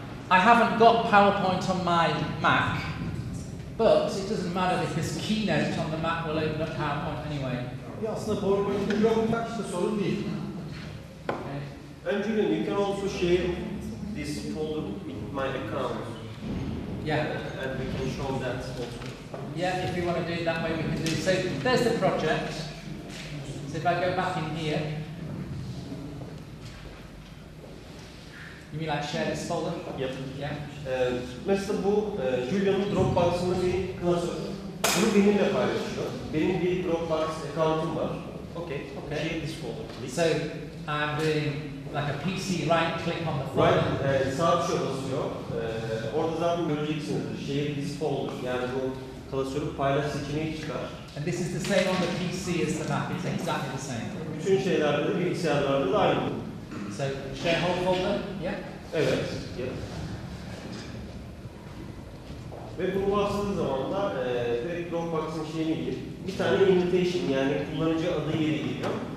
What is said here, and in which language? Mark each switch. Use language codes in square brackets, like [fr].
[en] I haven't got PowerPoint on my Mac, but it doesn't matter because Keynote on the Mac will open up PowerPoint anyway. [tr] Ya aslında PowerPoint'in yok işte sorun değil. [en] Okay. And Julian, you can also share this folder with my account. Yeah. And we can show that also. Yeah, if you want to do it that way, we can do. So there's the project. So if I go back in here, you mean like share this folder? Yep. Yeah. [tr] Mesela bu Julian'ın Dropbox'ında bir klasör. Bunu benimle paylaşıyor. Benim bir Dropbox account'um var. [en] Okay. Share this folder, please. So I'm doing like a PC right click on the folder. [tr] Right, sağ tuşa basıyor. Orada zaten göreceksiniz. [en] Share this folder. [tr] Yani bu klasörü paylaş seçeneği çıkar. [en] And this is the same on the PC as the Mac. It's exactly the same. [tr] Bütün şeylerde de bilgisayarlarda da aynı. [en] So share whole folder. Yeah. [tr] Evet. Yeah. Ve bunu bastığı zaman da direkt Dropbox'ın şeyine girip bir tane invitation yani kullanıcı adı yeri geliyor.